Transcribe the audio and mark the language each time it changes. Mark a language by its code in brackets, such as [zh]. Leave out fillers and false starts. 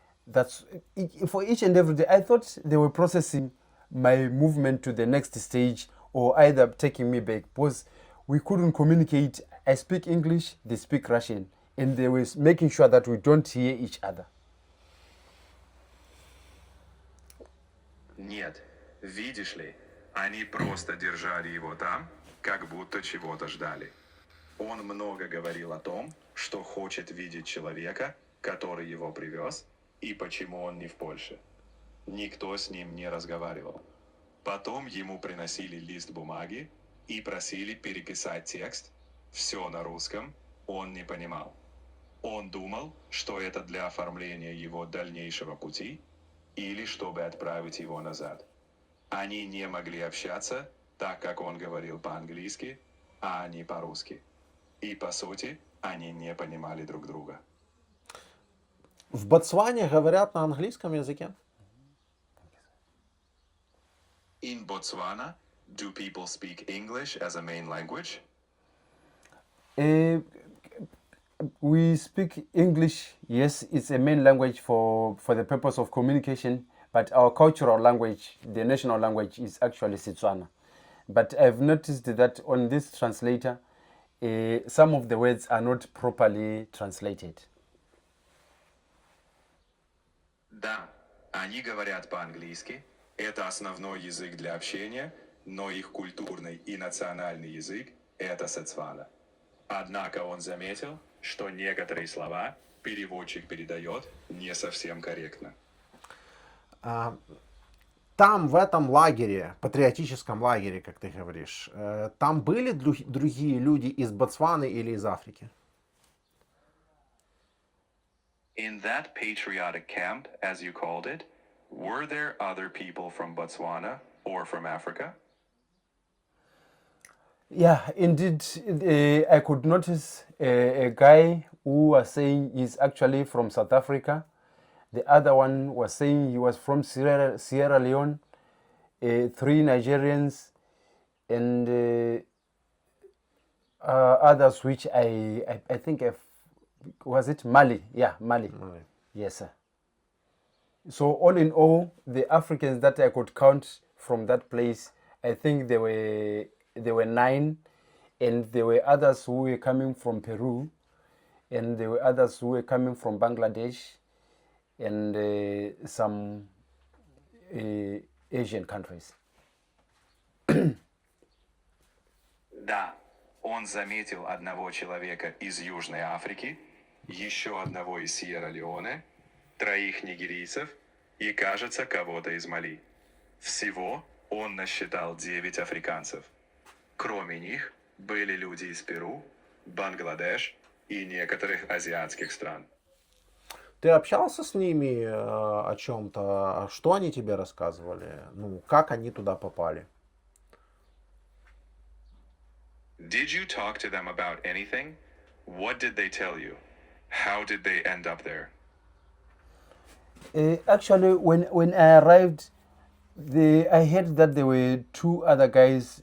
[en] That's for each and every day. I thought they were processing my movement to the next stage or either taking me back because we couldn't communicate. I speak English, they speak Russian, and they were making sure that we don't hear each other. [ru] Нет, видишь ли, они просто держали его там, как будто чего-то ждали. Он много говорил о том, что хочет видеть человека, который его привез, и почему он не в Польше. Никто с ним не разговаривал. Потом ему приносили лист бумаги и просили переписать текст. Все на русском, он не понимал. Он думал, что это для оформления его дальнейшего пути или чтобы отправить его назад. Они не могли общаться, так как он говорил по-английски, а они по-русски. И по сути, они не понимали друг друга. В Ботсване говорят на английском языке? [en] In Botswana, do people speak English as a main language? We speak English, yes, it's a main language for the purpose of communication, but our cultural language, the national language, is actually Setswana. But I've noticed that on this translator, some of the words are not properly translated. [ru] Да, они говорят по-английски, это основной язык для общения, но их культурный и национальный язык – это Сетсвана. Однако он заметил, что некоторые слова переводчик передает не совсем корректно. Там, в этом лагере, патриотическом лагере, как ты говоришь, там были другие люди из Ботсваны или из Африки? [en] In that patriotic camp, as you called it, were there other people from Botswana or from Africa? Yeah, indeed, I could notice a guy who was saying he's actually from South Africa. The other one was saying he was from Sierra Leone. 3 Nigerians and others which I think was it Mali? Yeah, Mali. Yes, sir. So all in all, the Africans that I could count from that place, I think there were 9, and there were others who were coming from Peru, and there were others who were coming from Bangladesh, and some Asian countries. [ru] Да, он заметил одного человека из Южной Африки, еще одного из Сьерра-Леоне, 3 нигерийцев и, кажется, кого-то из Мали. Всего он насчитал 9 африканцев. Кроме них были люди из Перу, Бангладеш и некоторых азиатских стран. Ты общался с ними о чем-то? Что они тебе рассказывали? Ну, как они туда попали? [en] Did you talk to them about anything? What did they tell you? How did they end up there? Actually, when I arrived, I heard that there were 2 other guys.